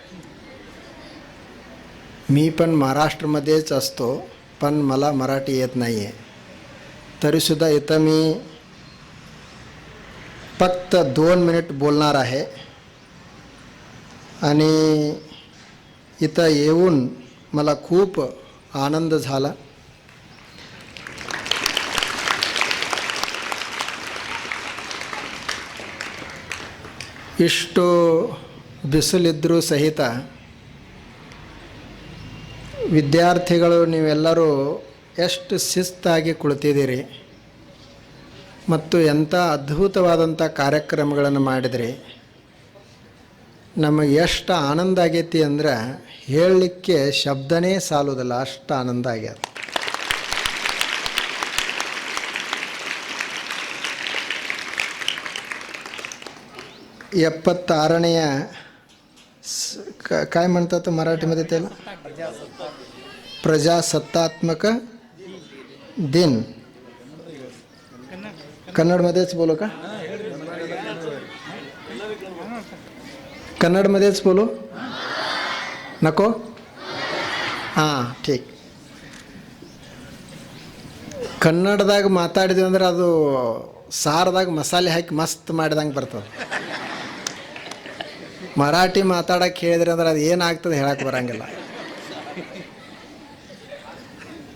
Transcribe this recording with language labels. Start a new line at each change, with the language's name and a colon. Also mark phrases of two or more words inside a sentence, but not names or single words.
Marathi: मी पण महाराष्ट्रामध्येच असतो, पण मला मराठी येत नाही आहे. तरीसुद्धा इथं मी फक्त 2 मिनिट बोलणार आहे. आणि इथं येऊन मला खूप आनंद झाला.
Kannada: ಇಷ್ಟು ಬಿಸಿಲಿದ್ರೂ ಸಹಿತ ವಿದ್ಯಾರ್ಥಿಗಳು ನೀವೆಲ್ಲರೂ ಎಷ್ಟು ಶಿಸ್ತಾಗಿ ಕುಳಿತಿದ್ದೀರಿ ಮತ್ತು ಎಂಥ ಅದ್ಭುತವಾದಂಥ ಕಾರ್ಯಕ್ರಮಗಳನ್ನು ಮಾಡಿದ್ರಿ. ನಮಗೆ ಎಷ್ಟು ಆನಂದ ಆಗೈತಿ ಅಂದ್ರೆ ಹೇಳಲಿಕ್ಕೆ ಶಬ್ದನೇ ಸಾಲೋದಿಲ್ಲ, ಅಷ್ಟು ಆನಂದ ಆಗ್ಯದ.
Marathi: एप्पत्तारण्या काय म्हणतात मराठीमध्ये त्याला, प्रजासत्तात्मक दिन. कन्नडमध्येच बोलू का? कन्नडमध्येच बोलू नको? ಹಾಂ ठीक.
Kannada: ಕನ್ನಡದಾಗ ಮಾತಾಡಿದ್ವಿ ಅಂದ್ರೆ ಅದು ಸಾರದಾಗ ಮಸಾಲೆ ಹಾಕಿ ಮಸ್ತ್ ಮಾಡಿದಂಗೆ ಬರ್ತದೆ. ಮರಾಠಿ ಮಾತಾಡಕ್ಕೆ ಹೇಳಿದ್ರೆ ಅಂದ್ರೆ ಅದು ಏನಾಗ್ತದೆ ಹೇಳಕ್ಕೆ ಬರೋಂಗಿಲ್ಲ.